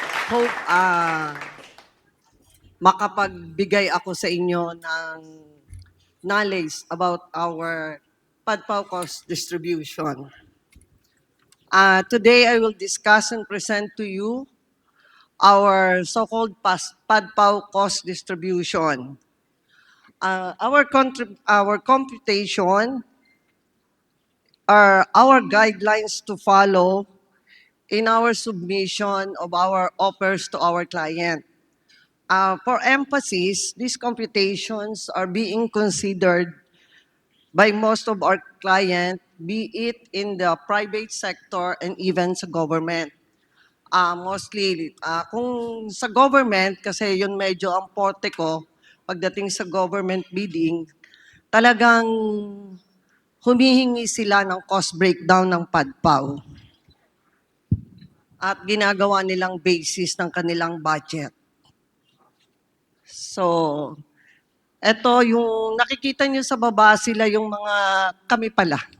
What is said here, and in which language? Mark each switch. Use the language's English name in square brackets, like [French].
[English] Hope [Filipino] makapagbigay ako sa inyo ng [English] knowledge about our Pat Pao cost distribution. Today, I will discuss and present to you our so-called Pat Pao cost distribution. Our computation are our guidelines to follow in our submission of our offers to our client. For emphasis, these computations are being considered by most of our clients, be it in the private sector and even sa government. [Filipino] Mostly, kung sa government, kasi yun medyo ang forte ko, pagdating sa government bidding, talagang humihingi sila ng cost breakdown ng Pat Pao. At ginagawa nilang basis ng kanilang budget. So, eto yung nakikita nyo sa baba, sila yung mga kami pala.